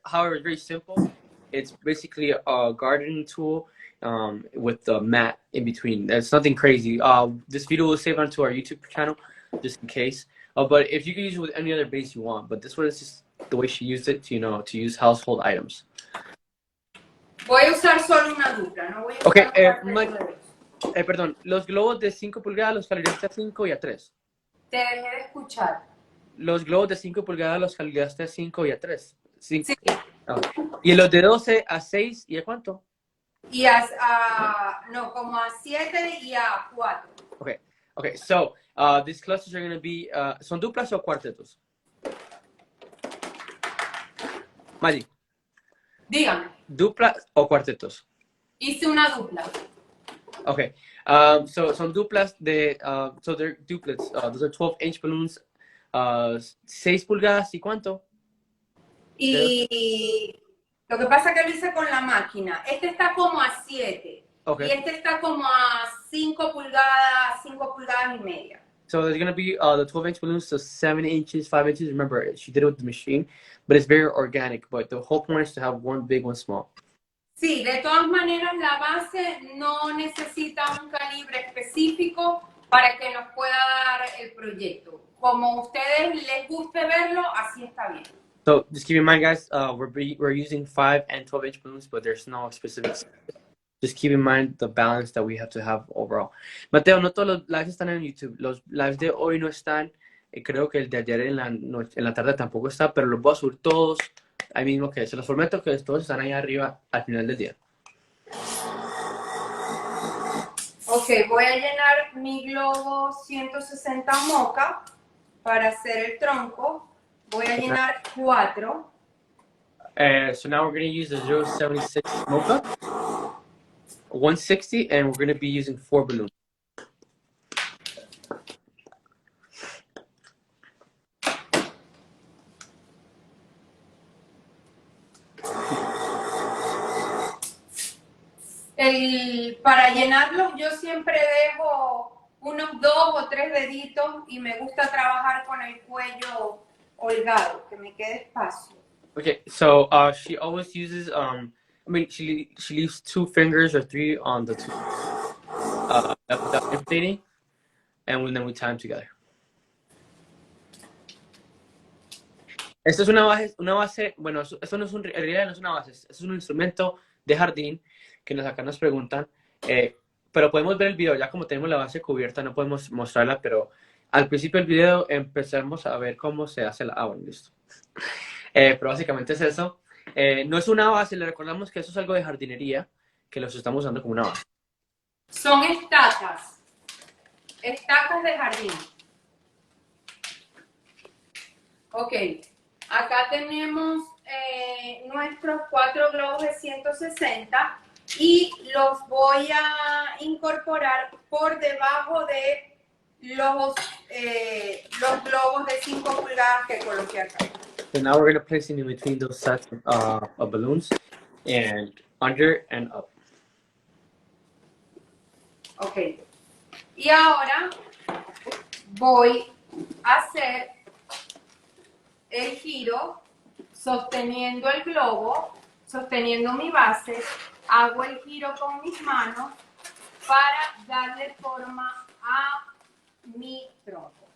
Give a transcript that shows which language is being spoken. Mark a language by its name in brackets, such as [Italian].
[English] However, it's very simple. It's basically a gardening tool with the mat in between. It's nothing crazy. This video will save onto our YouTube channel just in case. But if you can use it with any other base you want, but this one is just the way she used it to, to use household items. [Spanish] Voy a usar solo una dupla, no voy a usar [English] Okay, [Spanish] un cuarteto de dos. perdón, los globos de 5 pulgadas los calibraste a 5 y a 3. Te dejé de escuchar. Los globos de 5 pulgadas los calibraste a 5 y a 3. Sí. ¿Y los de 12 a 6 y a cuánto? Y no, como a 7 y a 4. [English] Okay, so these clusters are going to be, [Spanish] ¿son duplas o cuartetos? Maggie. Dígame. ¿Duplas o cuartetos? Hice una dupla. [English] Okay, so [Spanish] son duplas de, [English] so they're duplets. Those are 12-inch balloons, [Spanish] 6 pulgadas y cuánto? Y lo que pasa es que lo hice con la máquina. Este está como a 7. Okay. Y este está como a 5 pulgadas y media. [English] So there's going to be the 12-inch balloons, so 7 inches, 5 inches. Remember, she did it with the machine, but it's very organic. But the whole point is to have one big, one small. [Spanish] Sí, de todas maneras la base no necesita un calibre específico para que nos pueda dar el proyecto. Como a ustedes les guste verlo, así está bien. [English] So just keep in mind, guys, we're using 5 and 12-inch balloons, but there's no specifics. Just keep in mind the balance that we have to have overall. [Spanish] Mateo, no todos los lives están en YouTube. Los lives de hoy no están. Creo que el de ayer en la tarde tampoco está, pero los voy a subir todos ahí mismo, que se los prometo que todos están ahí arriba al final del día. Ok, voy a llenar mi globo 160 moca para hacer el tronco. Voy a llenar 4. [English] So now we're going to use the 076 Mocha, 160, and we're going to be using 4 balloons. [Spanish] Para llenarlos yo siempre dejo unos 2 o 3 deditos y me gusta trabajar con el cuello holgado, que me quede espacio. [English] Okay, so she always uses, she leaves 2 fingers or 3 on the 2 without inflating, and then we tie them together. [Spanish] Esto es una base, bueno, esto no es en realidad no es una base, es un instrumento de jardín que acá nos preguntan, pero podemos ver el video, ya como tenemos la base cubierta no podemos mostrarla, pero al principio del video empezamos a ver cómo se hace la bueno, listo. Pero básicamente es eso. No es una base, le recordamos que eso es algo de jardinería, que los estamos usando como una base. Son estacas de jardín. Ok, acá tenemos nuestros 4 globos de 160 y los voy a incorporar por debajo de los globos de 5 pulgadas que coloqué acá. [English] So now we're going to place them in between those sets of balloons and under and up. [Spanish] Ok. Y ahora voy a hacer el giro sosteniendo el globo, sosteniendo mi base, hago el giro con mis manos para darle forma a mi tronco.